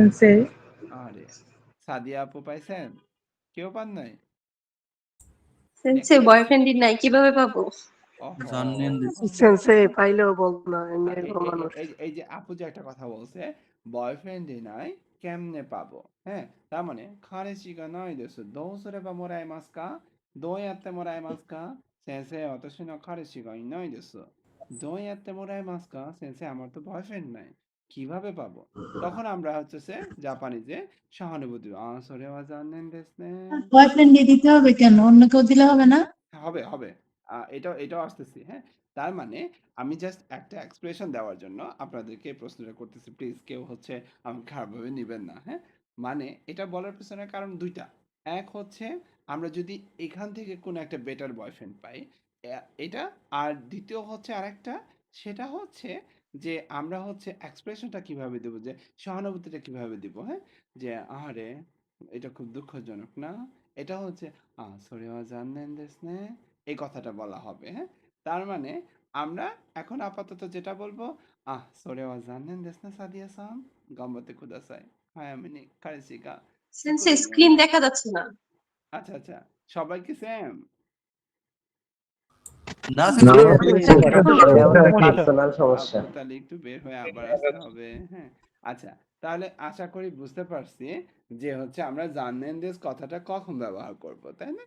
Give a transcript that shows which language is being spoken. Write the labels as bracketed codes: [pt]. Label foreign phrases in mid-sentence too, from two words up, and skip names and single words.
[bn] আরে, সাদিয়া আপু পাইছেন? কেউ পান নাই? সেন্সে বয়ফ্রেন্ডই নাই কিভাবে পাবো? জানেন সেন্সে পাইলেও বলবো না, এমনি আচ্ছা, এরকম মানুষ। এই যে আপু যে একটা কথা বলছে, বয়ফ্রেন্ডই নাই কেমনে পাবো? হ্যাঁ, তার মানে [ja] 彼氏が ない ですどうすればもらえますか？どうやってもらえますか？先生、私の彼氏がいないです。どうやってもらえますか？ [bn] 先生、আমার তো বয়ফ্রেন্ড নাই, কিভাবে পাবো? তখন আমরা হচ্ছে জাপানিজে সহানুভূতি, [ja] それは残念ですね। [bn] বয়ফ্রেন্ড দিয়ে দিতে হবে কেন? অন্য কেউ দিলে হবে না? হবে। এটাও আসতেছি, হ্যাঁ? তার মানে আমি জাস্ট একটা এক্সপ্রেশন দেওয়ার জন্য আপনাদেরকে এই প্রশ্নটা করতেছি। প্লিজ কেউ আমাকে খারাপভাবে নিবেন না, হ্যাঁ? মানে এটা বলার পেছনে কারণ ২ টা। এক হচ্ছে আমরা যদি এখান থেকে কোনো একটা [en] better boyfriend [bn] পাই, এটা। আর দ্বিতীয় হচ্ছে আরেকটা, সেটা হচ্ছে যে আমরা এক্সপ্রেশনটা কিভাবে দেব, যে সহানুভূতিটা কিভাবে দিব, হ্যাঁ? যে আহারে এটা খুব দুঃখজনক না? এটা হচ্ছে [ja] それは残念ですね, [bn] এই কথাটা বলা হবে, হ্যাঁ? তার মানে আমরা এখন আপাতত যেটা বলবো, [ja] それは残念ですね、サディアさん。頑張ってください。早めに彼氏が作 [bn] সেন্সে [ja] れるよう [bn] স্ক্রিন [ja] に。 [bn] দেখা যাচ্ছে না। আচ্ছা, সবাই কি সেম? না পার্সোনাল সমস্যা। তাহলে একটু বের হয়ে আবার আসতে হবে, হ্যাঁ? আচ্ছা, তাহলে আশা করি বুঝতে পারছি যে আমরা [ja] 残念 です [bn] কথাটা কখন ব্যবহার করব, তাই না?